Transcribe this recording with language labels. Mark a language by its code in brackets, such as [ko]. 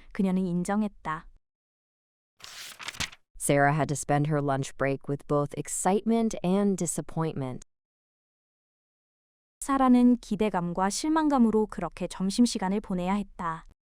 [ko] 그녀는 인정했다. [en] Sarah had to spend her lunch break with both excitement and disappointment. [ko] 사라는 기대감과 실망감으로 그렇게 점심시간을 보내야 했다.